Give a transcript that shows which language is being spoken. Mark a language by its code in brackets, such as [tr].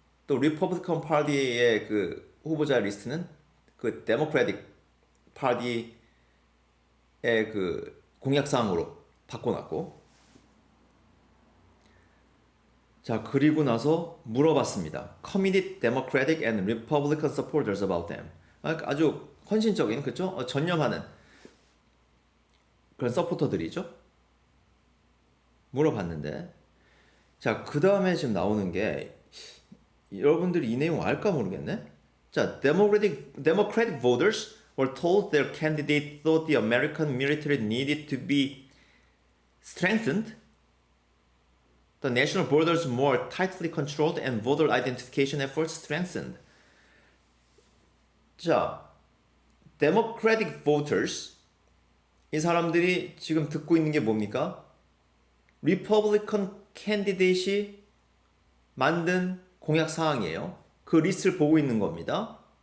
[ko] 또 리퍼블리컨 파티의 그 후보자 리스트는 그 데모크래틱 파티의 그 공약 사항으로 바꿔놨고, 자, 그리고 나서 물어봤습니다. [en] Committed Democratic and Republican supporters about them. [ko] 아주 헌신적인, 그쵸? 전념하는 그런 서포터들이죠. 물어봤는데, 자, 그 다음에 지금 나오는 게 여러분들이 이 내용 알까 모르겠네. [en] 자, Democratic voters were told their candidate thought the American military needed to be strengthened, the national borders more tightly controlled, and voter identification efforts strengthened. [ko] 자, Democratic voters, 이 사람들이 지금 듣고 있는 게 뭡니까? Republican candidate이 만든 공약 사항이에요. 그 리스트를 보고 있는 겁니다.